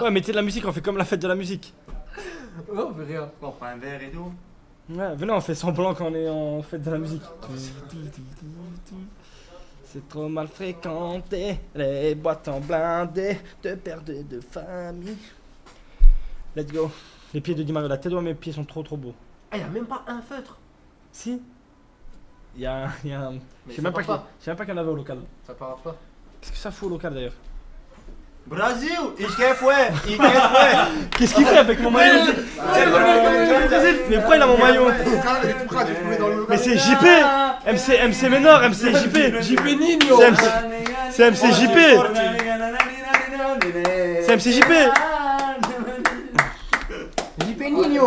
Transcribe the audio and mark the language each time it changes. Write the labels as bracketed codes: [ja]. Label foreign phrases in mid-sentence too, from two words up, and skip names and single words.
[fr] Ouais, mettez de la musique, on fait comme la fête de la musique. Non, mais rien. On prend un verre et tout. Ouais, venez, on fait semblant qu'on est en fête de la musique. C'est trop mal fréquenté, les boîtes en blindé, de père de famille. [en] Let's go. [fr] Les pieds de Di Mario, la tête de mes pieds sont trop beaux. Ah, y'a même pas un feutre. Si. Il y a un. Je Mais sais ça même pas part qu'il y en avait au local. Ça part pas. Qu'est-ce que ça fout au local d'ailleurs? [de] Brasil, ich kiffe, [fr] ouais, [de] ich kiffe. [fr] Qu'est-ce qu'il fait avec mon maillot? Mais pourquoi il a mon maillot? Mais c'est JP! MC Ménor, MC JP! JP Nino. C'est MC JP! C'est MC JP! JP Nino.